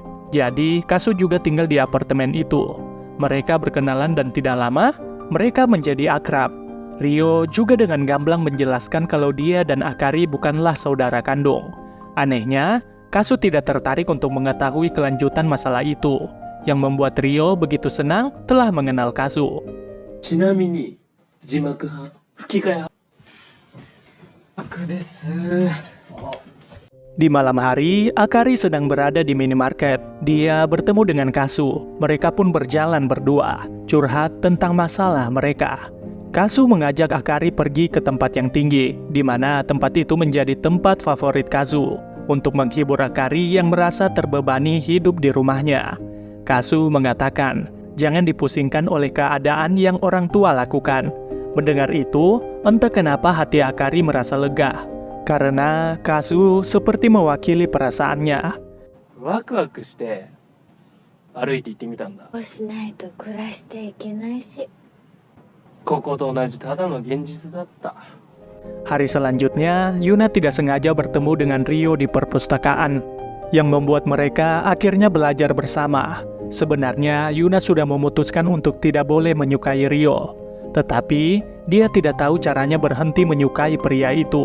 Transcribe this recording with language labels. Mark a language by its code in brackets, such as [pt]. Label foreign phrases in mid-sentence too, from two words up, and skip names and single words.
[id] Jadi, Kasu juga tinggal di apartemen itu. Mereka berkenalan dan tidak lama, mereka menjadi akrab. Ryo juga dengan gamblang menjelaskan kalau dia dan Akari bukanlah saudara kandung. Anehnya, Kasu tidak tertarik untuk mengetahui kelanjutan masalah itu, yang membuat Ryo begitu senang telah mengenal Kasu. [ja] ちなみに字幕派吹き替え派楽です。 [id] Di malam hari, Akari sedang berada di minimarket. Dia bertemu dengan Kasu. Mereka pun berjalan berdua, curhat tentang masalah mereka. Kasu mengajak Akari pergi ke tempat yang tinggi, di mana tempat itu menjadi tempat favorit Kasu, untuk menghibur Akari yang merasa terbebani hidup di rumahnya. Kasu mengatakan, jangan dipusingkan oleh keadaan yang orang tua lakukan. Mendengar itu, entah kenapa hati Akari merasa lega. Karena Kasu seperti mewakili perasaannya. [ja] ワクワクして歩いて行ってみたんだ。こうしないと暮らしていけないし。ここと同じただの現実だった。 [id] Hari selanjutnya, Yuna tidak sengaja bertemu dengan Ryo di perpustakaan, yang membuat mereka akhirnya belajar bersama. Sebenarnya, Yuna sudah memutuskan untuk tidak boleh menyukai Ryo. Tetapi, dia tidak tahu caranya berhenti menyukai pria itu.